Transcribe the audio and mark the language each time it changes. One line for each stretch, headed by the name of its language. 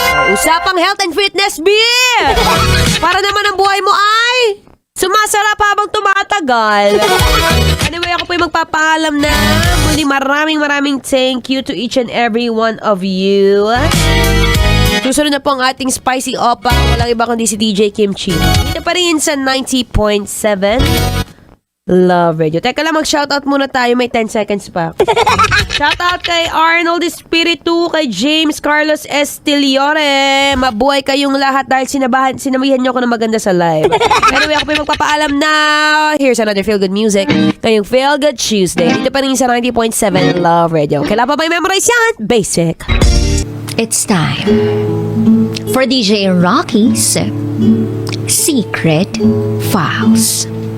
Filipino: Usapang
English: health and fitness, beer!
Filipino: Para naman ang buhay mo ay sumasarap habang tumatagal. Anyway, ako po yung magpapaalam na. Muli maraming
English: thank you to each and every one of you.
Filipino: Susunod na po ang ating spicy opa. Walang iba kundi si DJ Kimchi. Dito pa rin sa 90.7 Love Radio. Teka lang, mag-shoutout muna tayo. May 10 seconds pa. Shoutout kay Arnold Espiritu, kay James Carlos Estiliore. Mabuhay kayong lahat dahil sinamahan niyo ako ng maganda sa live. Anyway, ako po yung magpapaalam na.
English: Here's another Feel Good Music. Ngayong Feel Good Tuesday.
Filipino: Dito pa rin sa 90.7 Love Radio. Kailan pa ba i-memorize yan? Basic.
English: It's time for DJ Rocky's Secret Files.